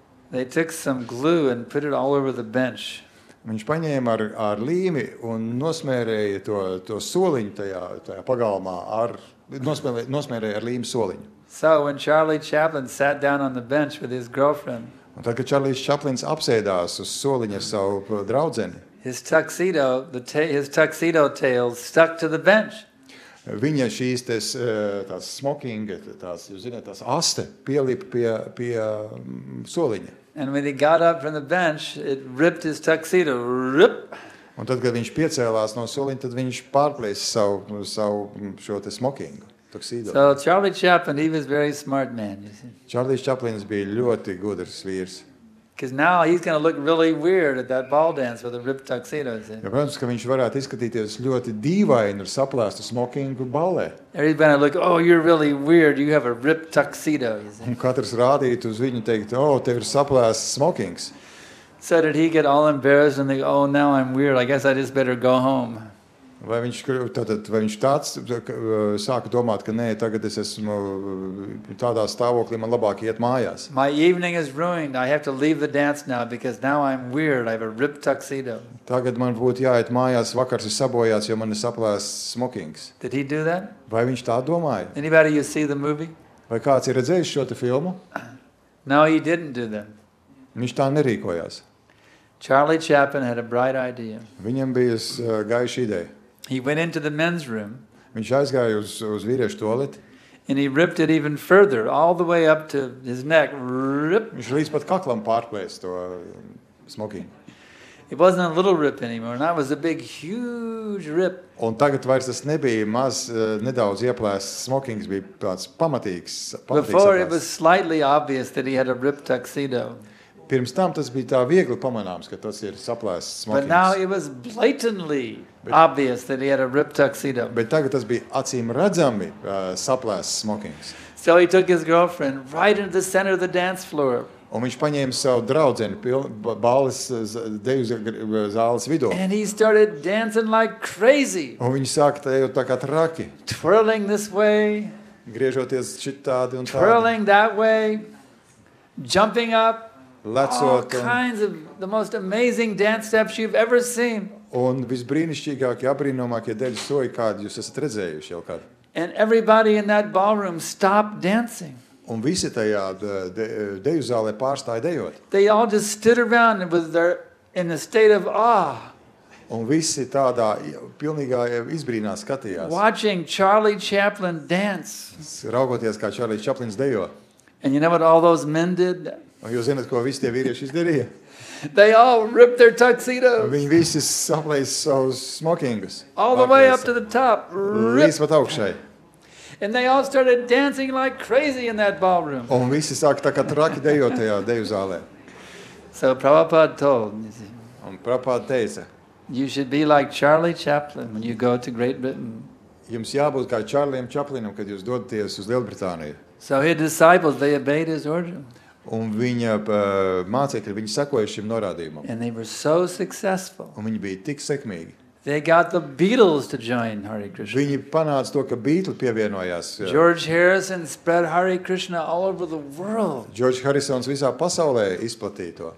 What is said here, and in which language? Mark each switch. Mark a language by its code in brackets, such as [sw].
[en] They took some glue and put it all over the bench. [lv] Viņš paņēma ar līmi un nosmērēja to soliņu tajā pagalmā, nosmērēja ar līmi soliņu. [en] So when Charlie Chaplin sat down on the bench with his girlfriend, [lv] Un tad, kad Čarlijs Čaplins apsēdās uz soliņa ar savu draudzeni, [en] his tuxedo tails stuck to the bench. [lv] viņa šīs tās smokinga, tās aste pielipa pie soliņa. [en] And when he got up from the bench, it ripped his tuxedo. Rip! [lv] Un tad, kad viņš piecēlās no soliņa, tad viņš pārplēsa savu šo te smokingu. [en] Tuxedo. So Charlie Chaplin, he was a very smart man, you see. [lv] Čarlijs Čaplins bija ļoti gudrs vīrs. [en] Because now he's going to look really weird at that ball dance with a ripped tuxedo. See? [lv] Ja, protams, ka viņš varētu izskatīties ļoti dīvaini ar saplēstu smokingu ballē. [en] Everybody look, oh, you're really weird. You have a ripped tuxedo. You see? [lv] Un katrs rādītu uz viņu teikt, tev ir saplēsts smokings. [en] So did he get all embarrassed and think, oh, now I'm weird. I guess I just better go home. [lv] Vai viņš tāds sāka domāt, ka nē, tagad es esmu tādā stāvoklī, man labāk iet mājās. [en] My evening is ruined. I have to leave the dance now because now I'm weird. I have a ripped tuxedo. [lv] Tagad man būtu jāiet mājās, vakars ir sabojāts, jo man ir saplēsts smokings. [en] Did he do that? [lv] Vai viņš tā domāja? [en] Anybody you see the movie? [lv] Vai kāds ir redzējis šo te filmu? [en] No, he didn't do that. [lv] Viņš tā nerīkojās. [en] Charlie Chaplin had a bright idea. [lv] Viņam bija gaiša ideja. [en] He went into the men's room [lv] Viņš aizgāja uz vīriešu toaleti. [en] and he ripped it even further, all the way up to his neck. Rip. [lv] Viņš līdz pat kaklam pārplēs to smokingu. [en] It wasn't a little rip anymore. That was a big, huge rip. [lv] Un tagad vairs tas nebija nedaudz ieplēsts smokings, bija tāds pamatīgs [en] Before it was [lv] saplēsts. [en] slightly obvious that he had a ripped tuxedo. [lv] Pirms tam tas bija tā viegli pamanāms, ka tas ir saplēsts [en] But now [lv] smokings. [en] it was blatantly obvious that he had a ripped tuxedo. [lv] Bet tagad tas bija acīm redzami saplēsts smokings. [en] So he took his girlfriend right into the center of the dance floor. [lv] Un viņš paņēma savu draudzeni balles deju zāles vidū. [en] And he started dancing like crazy, [lv] Un viņi sāka ejot tā kā traki, [en] twirling this way, [lv] griežoties šitādi un tādi, [en] twirling that way, jumping up, all [lv] lecot. [en] kinds of the most amazing dance steps you've ever seen. [lv] Un visbrīnišķīgākie, apbrīnomākie deļu soļi, kādi jūs esat redzējuši jau kādu. [en] And everybody in that ballroom stopped dancing. [lv] Un visi tajā deju zālē pārstāja dejot. [en] They all just stood around and was there in a state of awe, [lv] Un visi tādā pilnīgā izbrīnā skatījās, [en] watching Charlie Chaplin dance. [lv] raugoties, kā Čārlis Čaplins dejo. [en] And you know what all those men did? [lv] Un jūs zināt, ko visi tie vīrieši izdarīja? [en] They all ripped their tuxedos [lv] Viņi visi saplēs savus smokingus. [en] all the way up to the top, [lv] Līdz [en] ripped, [lv] pat augšai. [en] and they all started dancing like crazy in that ballroom. [lv] Un visi sāk tā kā traki dejot tajā deju zālē. [en] So Prabhupada told, you see, [lv] Un Prabhupada teica, [en] you should be like Charlie Chaplin when you go to Great Britain. [lv] jums jābūt kā Čārlijam Čaplinam, kad jūs dodaties uz Lielbritāniju. [en] So his disciples, they obeyed his order. [lv] Un viņa mācekļi, viņi sekoja šim norādījumam. [en] And they were so successful. [lv] Un viņi bija tik sekmīgi. [en] They got the Beatles to join Hare Krishna. [lv] Viņi panāca to, ka Beatli pievienojās. [en] George Harrison spread Hare Krishna all over the world. [lv] Džordžs Harisons visā pasaulē izplatīja to.